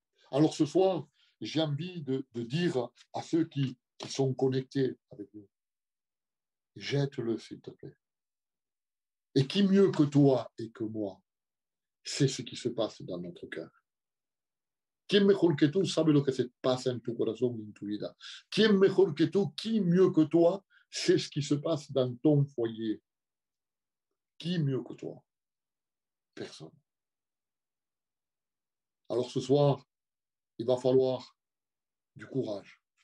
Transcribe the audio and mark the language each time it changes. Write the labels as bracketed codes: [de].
[fr] Alors ce soir, j'ai envie de dire à ceux qui sont connectés avec nous, jette-le, s'il te plaît. Et qui mieux que toi et que moi sait ce qui se passe dans notre cœur? [es] ¿Quién mejor que tú sabe lo que se pasa en tu corazón y en tu vida? ¿Quién mejor que tú, [fr] qui mieux que toi, sait ce qui se passe dans ton foyer? Qui mieux que toi? Personne. Alors ce soir, il va falloir du courage.